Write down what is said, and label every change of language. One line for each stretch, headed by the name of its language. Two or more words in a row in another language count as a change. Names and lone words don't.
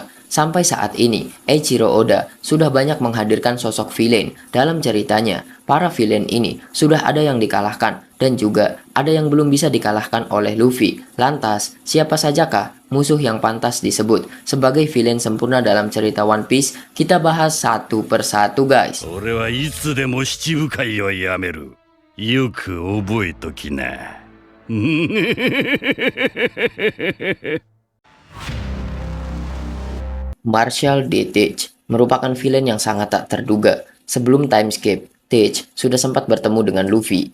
Indonesian: Sampai saat ini, Eiichiro Oda sudah banyak menghadirkan sosok villain dalam ceritanya. Para villain ini sudah ada yang dikalahkan dan juga ada yang belum bisa dikalahkan oleh Luffy. Lantas, siapa sajakah musuh yang pantas disebut sebagai villain sempurna dalam cerita One Piece? Kita bahas satu persatu, guys.
Japanese: 俺はいつでも七部会をやめる。よく覚えときな。
Indonesian: Marshall D. Teach merupakan villain yang sangat tak terduga. Sebelum
English: time skip,
Indonesian: Teach sudah sempat bertemu dengan Luffy.